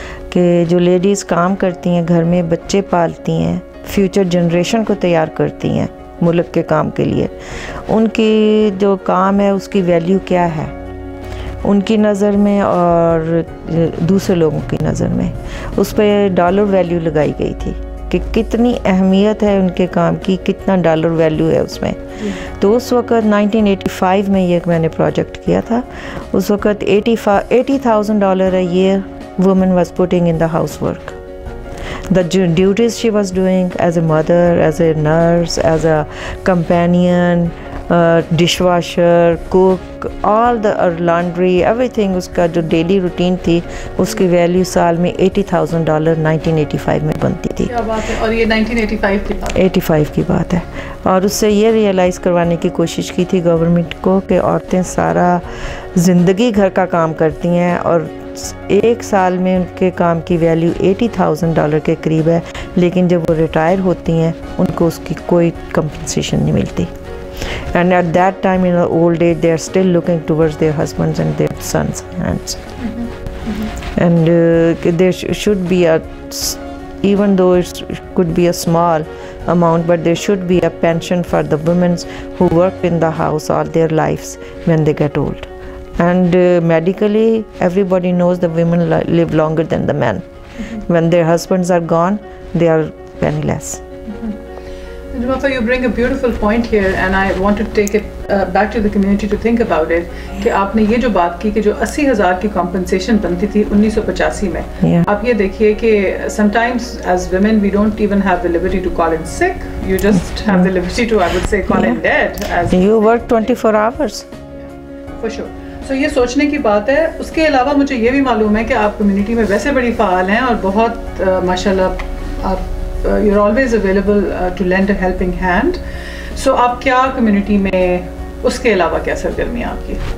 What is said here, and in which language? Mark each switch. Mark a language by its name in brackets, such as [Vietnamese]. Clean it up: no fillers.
[Urdu] کہ جو لیڈیز کام کرتی ہیں گھر میں، بچے پالتی ہیں، فیوچر جنریشن کو تیار کرتی ہیں ملک کے کام کے لیے، ان کی جو کام ہے اس کی ویلیو کیا ہے ان کی نظر میں اور دوسرے لوگوں کی نظر میں. اس پہ ڈالر ویلیو لگائی گئی تھی کہ کتنی اہمیت ہے ان کے کام کی، کتنا ڈالر ویلیو ہے اس میں. تو اس وقت 1985 میں یہ میں نے پروجیکٹ کیا تھا. اس وقت [English] $80,000 a year woman was putting in the housework. The duties she was doing as a mother, as a nurse, as a companion, dishwasher, cook, all the laundry, everything [Urdu] اس کا جو ڈیلی روٹین تھی اس کی value سال میں $80,000 1985 میں بنتی تھی. کیا بات ہے! اور یہ 1985 کی بات 85 کی بات ہے. اور اس سے یہ ریئلائز کروانے کی کوشش کی تھی گورنمنٹ کو کہ عورتیں سارا زندگی گھر کا کام کرتی ہیں اور ایک سال میں ان کے کام کی ویلیو $80,000 کے قریب ہے، لیکن جب وہ ریٹائر ہوتی ہیں ان کو اس کی کوئی کمپنسیشن نہیں ملتی. [English] And at that time in the old age they are still looking towards their husbands and their sons' hands. And there should be even though it could be a small amount, but there should be a pension for the women who worked in the house all their lives when they get old. And medically everybody knows the women live longer than the men. When their husbands are gone they are penniless. Papa, you bring a beautiful point here and I want to take it back to the community to think about it [Urdu] کہ آپ نے یہ جو بات کی کہ جو 80,000 کی کمپنسیشن بنتی تھی 1985 میں. آپ یہ دیکھیے کہ [English] sometimes as women we don't even have the liberty to call in sick. You just have the liberty to, I would say, call in dead. You work 24 hours. For sure. [Urdu] So یہ سوچنے کی بات ہے. اس کے علاوہ مجھے یہ بھی معلوم ہے کہ آپ کمیونٹی میں ویسے بڑی فعال ہیں اور بہت ماشاءاللہ آپ [English] you're always available to lend a helping hand. [Urdu] So آپ کیا کمیونٹی میں اس کے علاوہ کیا سرگرمیاں آپ کی؟